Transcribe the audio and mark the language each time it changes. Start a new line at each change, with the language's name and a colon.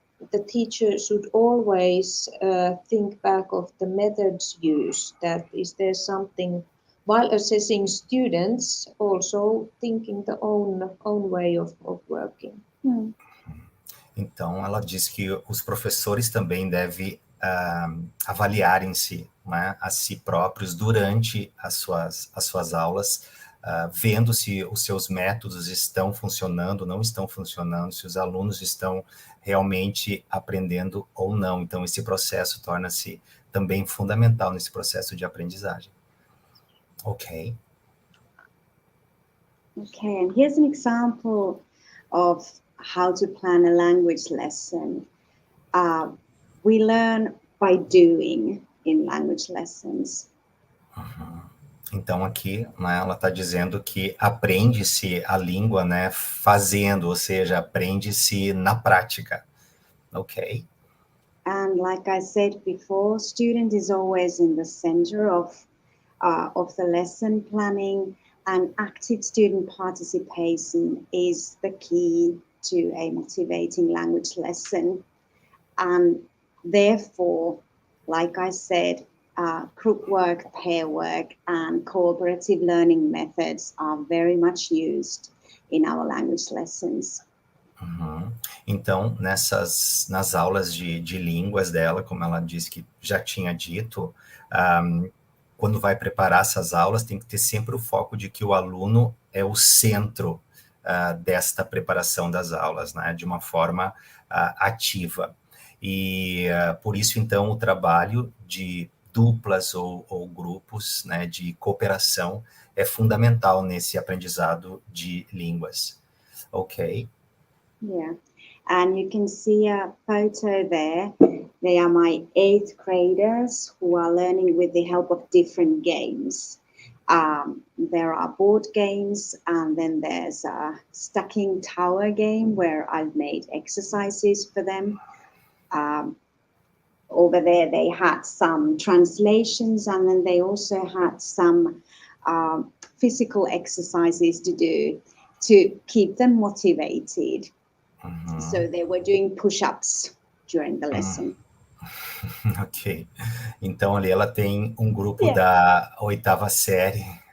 English: the teacher should always think back of the methods used. That is there something, while assessing students, also thinking the own way of working.
Portuguese: Então, ela diz que os professores também devem avaliarem-se, né, a si próprios durante as suas aulas, vendo se os seus métodos estão funcionando, não estão funcionando, se os alunos estão realmente aprendendo ou não. Então, esse processo torna-se também fundamental nesse processo de aprendizagem. Ok.
English: Okay, and here's an example of how to plan a language lesson. We learn by doing in language lessons.
Portuguese: Então, aqui, né, ela está dizendo que aprende-se a língua, né, fazendo, ou seja, aprende-se na prática. Ok.
English: And like I said before, student is always in the center of the lesson planning, and active student participation is the key to a motivating language lesson. And therefore, like I said, group work, pair work, and cooperative learning methods are very much used in our language lessons.
Portuguese: Então, nas aulas de línguas dela, como ela disse que já tinha dito, quando vai preparar essas aulas, tem que ter sempre o foco de que o aluno é o centro desta preparação das aulas, né, de uma forma ativa. E por isso, então, o trabalho de duplas ou grupos, né, de cooperação é fundamental nesse aprendizado de línguas. Ok?
English: Yeah, and you can see a photo there. They are my 8th graders who are learning with the help of different games. There are board games, and then there's a stacking tower game where I've made exercises for them. Over there, they had some translations, and then they also had some physical exercises to do to keep them motivated. So they were doing push-ups during the lesson. Ok.
Portuguese: Então, ali ela tem um grupo da oitava série.